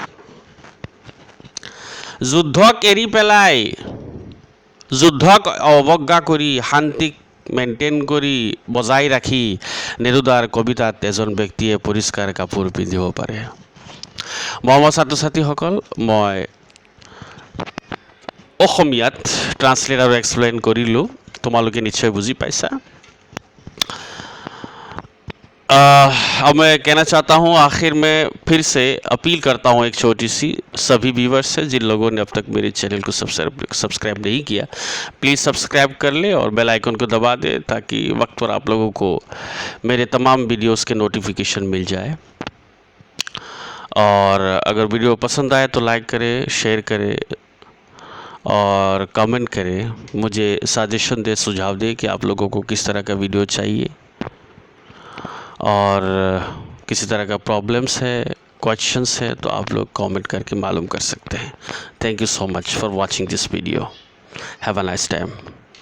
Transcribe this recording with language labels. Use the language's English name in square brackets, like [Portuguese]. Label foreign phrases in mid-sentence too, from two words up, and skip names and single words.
[Assamese] যুদ্ধক এৰি পেলাই যুদ্ধক অৱজ্ঞা কৰি শান্তিক মেইনটেইন কৰি বজাই ৰাখি নেৰুদাৰ কবিতাত এজন ব্যক্তিয়ে পৰিষ্কাৰ কাপোৰ পিন্ধিব পাৰে মৰমৰ ছাত্ৰ ছাত্ৰীসকল মই অসমীয়াত ট্ৰান্সলেট আৰু এক্সপ্লেইন কৰিলোঁ তোমালোকে নিশ্চয় বুজি পাইছা [Hindi] अब मैं कहना चाहता हूँ आखिर में फिर से अपील करता हूँ एक छोटी सी सभी व्यूवर्स से, जिन लोगों ने अब तक मेरे चैनल को सब्सक्राइब नहीं किया, प्लीज़ सब्सक्राइब कर ले और [English] bell icon [Hindi] को दबा दे, ताकि वक्त पर आप लोगों को मेरे तमाम वीडियोस के नोटिफिकेशन मिल जाए। और अगर वीडियो पसंद आए तो लाइक करें, शेयर करें और कमेंट करें, मुझे सजेशन दे, सुझाव दे कि आप लोगों को किस तरह का वीडियो चाहिए और किसी तरह का प्रॉब्लम्स है, क्वेश्चंस है, तो आप लोग कमेंट करके मालूम कर सकते हैं। [English] thank you so much for watching this video. have a nice time.